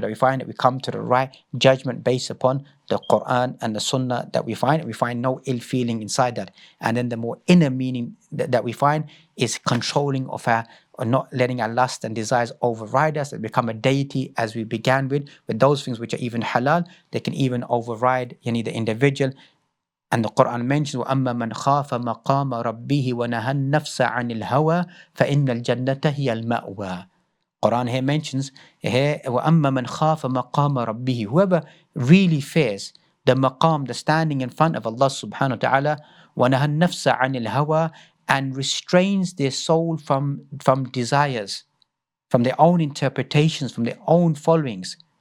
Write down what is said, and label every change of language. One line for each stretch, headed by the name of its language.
English: That we find that we come to the right judgment based upon the Quran and the Sunnah that we find. We find no ill feeling inside that. And then the more inner meaning that we find is controlling of our, or not letting our lust and desires override us and become a deity, as we began with those things which are even halal. They can even override the individual. And the Quran mentions
Arabic: وَأَمَّا مَنْ خَافَ مَقَامَ رَبِّهِ وَنَهَى النَّفْسَ عَنِ الْهَوَى فَإِنَّ الْجَنَّةَ هِيَ الْمَأْوَى.
English: Quran here mentions here
Arabic: وَأَمَّا مَنْ خَافَ مَقَامَ رَبِّهِ,
English: whoever really fears the maqam, the standing in front of Allah subhanahu wa ta'ala,
Arabic: وَنَهَى النَّفْسَ عَنِ الْهَوَى,
English: and restrains their soul from desires, from their own interpretations, from their own followings.